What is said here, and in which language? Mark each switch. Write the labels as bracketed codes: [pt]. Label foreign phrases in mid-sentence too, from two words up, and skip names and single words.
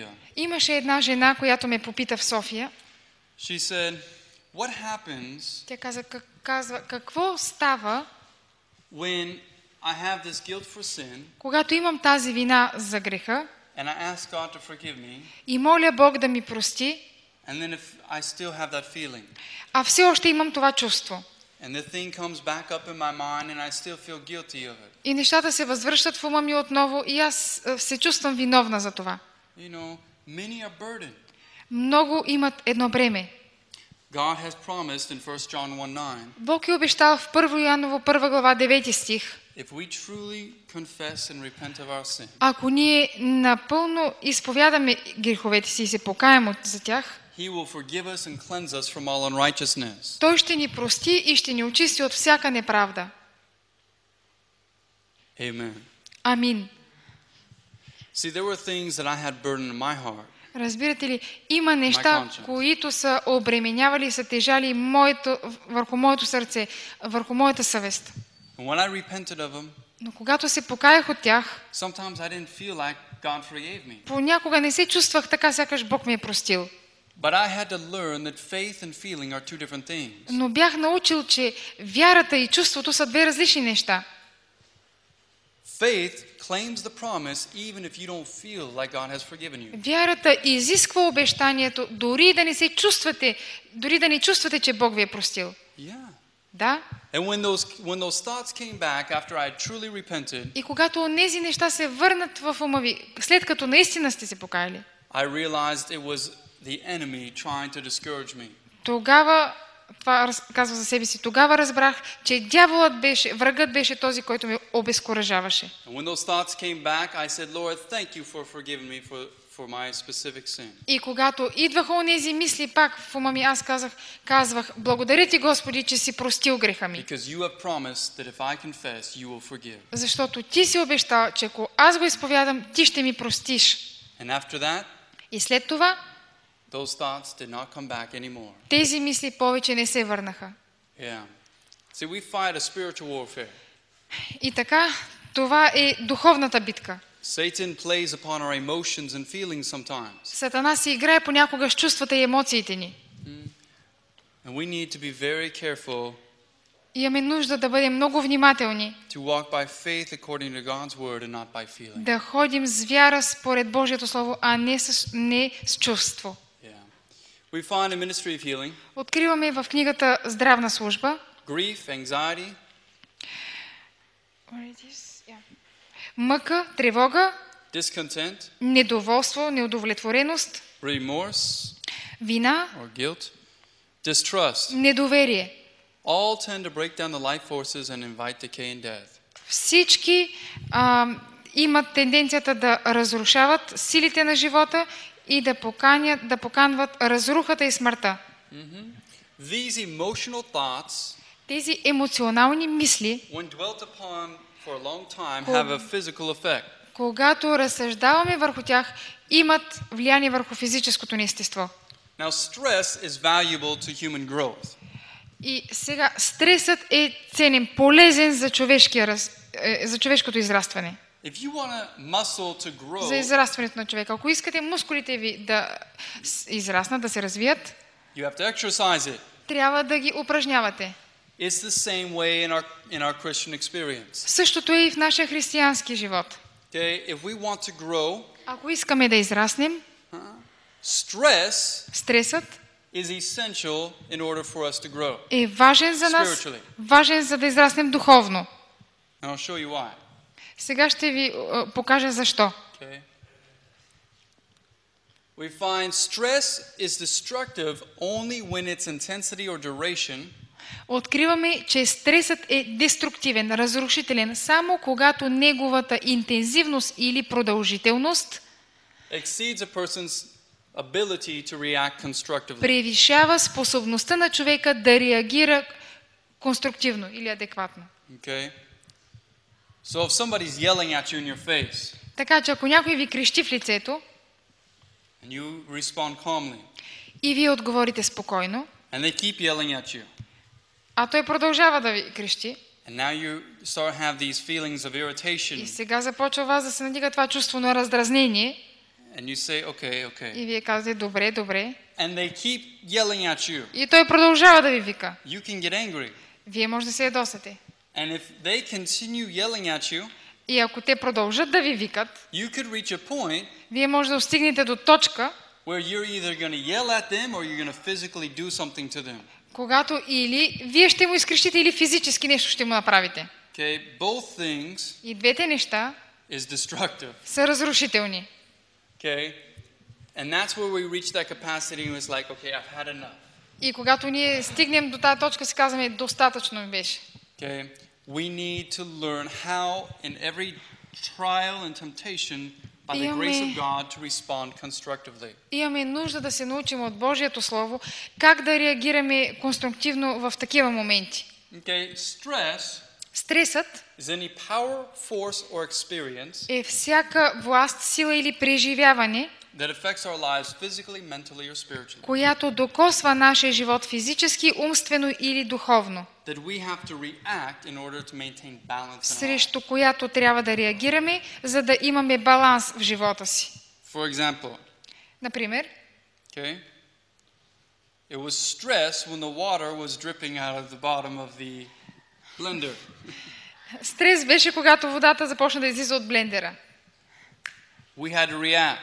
[bg] Имаше една жена, която ме попита в София. [en] She said, "What happens [bg] Тя казва, какво става, [en] when I have this guilt for sin [bg] когато имам тази вина за греха [en] and I ask God to forgive me, [bg] и моля Бог да ми прости, [en] and then if I still have that feeling, [bg] а все още имам това чувство. [en] and the thing comes back up in my mind and I still feel guilty of it." [bg] И нещата се възвръщат в ума ми отново и аз се чувствам виновна за това. [en] You know, many are burdened. [bg] Много имат едно бреме. [en] God has promised in 1 John 1:9, [bg] Бог е обещал в 1 Йоаново 1 глава 9 стих, [en] if we truly confess and repent of our sin, [bg] ако ние напълно изповядаме греховете си и се покаем за тях, [en] He will forgive us and cleanse us from all unrighteousness. [bg] Той ще ни прости и ще ни очисти от всяка неправда. [en] Amen. [bg] Амин. [en] See, there were things that I had burdened in my heart. [bg] Разбирате ли, има неща, които са обременявали и са тежали върху моето сърце, върху моята съвест. [en] And when I repented of them, [bg] Но когато се покаях от тях, [en] sometimes I didn't feel like God forgave me. [bg] понякога не се чувствах така, сякаш Бог ми е простил. [en] But I had to learn that faith and feeling are two different things. [bg] Но бях научил, че вярата и чувството са две различни неща. [en] Faith claims the promise even if you don't feel like God has forgiven you. [bg] Вярата изисква обещанието, дори да не чувствате, че Бог ви е простил. [en] Yeah. [bg] Да? [en] And when those thoughts came back after I had truly repented, [bg] И когато тези неща се върнат в ума ви, след като наистина сте се покаяли, [en] I realized it was the enemy trying to discourage me. [bg] тогава, това казва за себе си, тогава разбрах, че врагът беше този, който ме обезкуражаваше. [en] And when those thoughts came back, I said, Lord, thank you for forgiving me for my specific sin. [bg] И когато идваха онези мисли пак в ума ми, аз казвах, благодаря ти, Господи, че си простил греха ми. [en] Because you have promised that if I confess, you will forgive. [bg] Защото ти си обещал, че ако аз го изповядам, ти ще ми простиш. [en] And after that, [bg] И след това, [en] those thoughts did not come back anymore. [bg] тези мисли повече не се върнаха. [en] Yeah. See, we fight a spiritual warfare. [bg] И така, това е духовната битка. [en] Satan plays upon our emotions and feelings sometimes. [bg] Сатана си играе понякога с чувствата и емоциите ни. [en] And we need to be very careful [bg] Имаме нужда да бъдем много внимателни, [en] to walk by faith according to God's word and not by feeling. [bg] да ходим с вяра според Божието Слово, а не с чувство. [en] Yeah. We find a ministry of healing, [bg] Откриваме в книгата Здравна служба [en] grief, anxiety, [bg] мъка, тревога, [en] discontent, [bg] недоволство, неудовлетвореност, [en] remorse [bg] вина, [en] or guilt, distrust. [bg] недоверие. [en] All tend to break down the life forces and invite decay and death. [bg] Всички имат тенденцията да разрушават силите на живота и да поканват разрухата и смъртта. [en] These emotional thoughts, [bg] Тези емоционални мисли, [en] when dwelt upon for a long time, have a physical effect. [bg] когато разсъждаваме върху тях, имат влияние върху физическото ни естество. [en] Now, stress is valuable to human growth. [bg] И сега стресът е ценен, полезен за човешкото израстване. [en] If you want a muscle to grow, [bg] За израстването на човека. Ако искате мускулите ви да израснат, да се развият, [en] you have to exercise it. [bg] трябва да ги упражнявате. [en] It's the same way in our Christian experience. [bg] Същото е и в нашия християнски живот. [en] Okay, if we want to grow, [bg] Ако искаме да израснем, [en] stress [bg] стресът [en] is essential in order for us to grow. [bg] е важен за нас, [en] Spiritually. [bg] важен за да израснем духовно. [en] And I'll show you why. [bg] Сега ще ви покажа защо. [en] Okay. we find stress is destructive only when its intensity or duration [bg] Откриваме, че стресът е деструктивен, разрушителен, само когато неговата интензивност или продължителност [en] exceeds a person's ability to react constructively. [bg] превишава способността на човека да реагира конструктивно или адекватно. [en] Okay? So if somebody's yelling at you in your face [bg] Така че ако някой ви крещи в лицето [en] and you respond calmly [bg] и вие отговорите спокойно, [en] and they keep yelling at you [bg] а той продължава да ви крещи, [en] and now you start to have these feelings of [bg] и [en] irritation [bg] сега започва вас да се надига това чувство на раздразнение, [en] and you say okay, [bg] и вие казвате добре, добре, [en] and they keep yelling at you, [bg] и той продължава да ви вика. [en] you can get angry. [bg] Вие може да се ядосате. [en] And if they continue yelling at you, [bg] И ако те продължат да ви викат, [en] you could reach a point [bg] вие може да достигнете до точка, [en] where you're either going to yell at them or you're going to physically do something to them. [bg] когато или вие ще му изкрещите, или физически нещо ще му направите. [en] Okay, both things [bg] И двете неща [en] is destructive. [bg] са разрушителни. [en] Okay? And that's where we reach that capacity and it's like, okay, I've had enough. [bg] И когато ние стигнем до тази точка, си казваме, достатъчно ми беше. [en] Okay? We need to learn how in every trial and temptation by the grace of God to respond constructively. [bg] Имаме нужда да се научим от Божието Слово как да реагираме конструктивно в такива моменти. [en] Okay? Stress [bg] Стресът [en] is any power, force or experience [bg] е всяка власт, сила или преживяване, [en] that affects our lives physically, mentally or spiritually. [bg] която докосва нашия живот физически, умствено или духовно, [en] That we have to react in order to maintain balance in our lives. [bg] срещу която трябва да реагираме, за да имаме баланс в живота си. [en] For example, [bg] Например, [en] okay? It was stress when the water was dripping out of the bottom of the blender. [bg] стрес беше когато водата започна да излиза от блендера. [en] We had to react